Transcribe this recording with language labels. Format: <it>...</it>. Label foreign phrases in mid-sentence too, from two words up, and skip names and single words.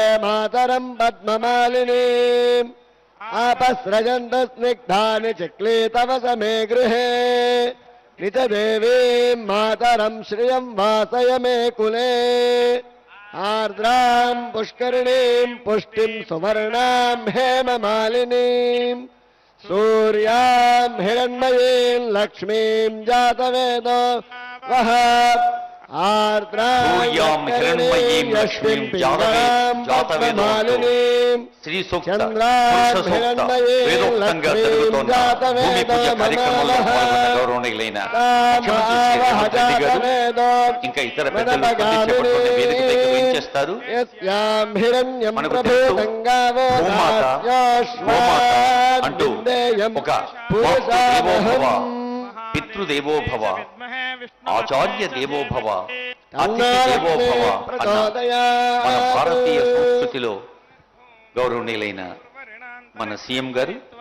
<sa>मातरम् पद्ममालिनीम् आपस्रजन्तु स्निग्धानि चिक्लीतवस मे गृहे निजदेवीम् मातरम् श्रियम् वासय मे कुले आर्द्राम् पुष्करिणीम् पुष्टिम् सुवर्णाम् हेममालिनीम् सूर्याम् हिरण्मयीम् लक्ष्मीम् जातवेदो वः सूर्याम् हिरण्मयीम् लक्ष्मीम् जातवेदो</sa> <te>శ్రీ సూక్త పురుష సూక్త వేదోక్తంగా జరుగుతోన్న భూమి పూజ కార్యక్రమంలో పాల్గొన్న గౌరవనీయులైన ముఖ్యమంత్రి శ్రీ రేవంత్ రెడ్డి గారు ఇంకా ఇతర పెద్దలు కొద్దిసేపట్లోనే వేదిక దగ్గర వేయించేస్తారు. మనకు తెలుసు భూమాత గోమాత అంటూ ఒక</te> <sa>మాతృదేవోభవ పితృదేవోభవ ఆచార్య దేవోభవ అతిథి దేవోభవ</sa> <te>అన్న మన భారతీయ సంస్కృతిలో గౌరవనీయులైన మన సీఎం గారు</te>